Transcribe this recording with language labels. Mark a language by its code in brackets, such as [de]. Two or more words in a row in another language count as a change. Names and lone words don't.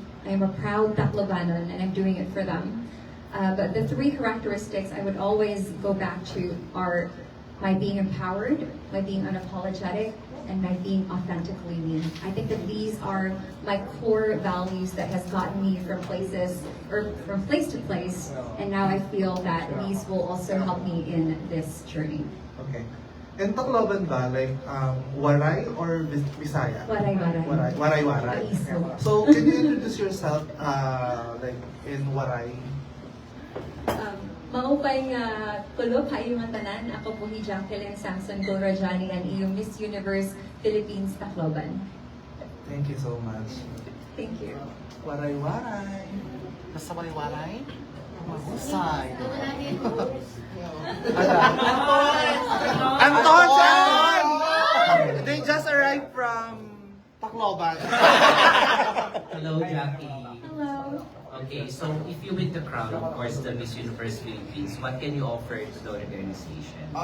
[en] I am a proud Taclobanon, and I'm doing it for them. But the 3 characteristics I would always go back to are my being empowered, my being unapologetic, and my being authentically me. I think that these are my core values that has gotten me from place to place, and now I feel that these will also help me in this journey. Okay. In Tacloban ba, like Waray or Bisaya? Waray. Waray. So can you introduce yourself like in Waray? [war] Maupay nga kulop hayo nga tanan. [tl] Ako po si Jacqueline Samson Golrajani, ang iyong Miss Universe Philippines Tacloban. [en] Thank you so much. Thank you. Waray. [tl] Basta waray? Mahusay. [en] Anton! They just arrived from Tacloban. Hello, Jackie. Hello. Okay, so if you win the crown, of course, the Miss Universe Philippines, what can you offer to the organization?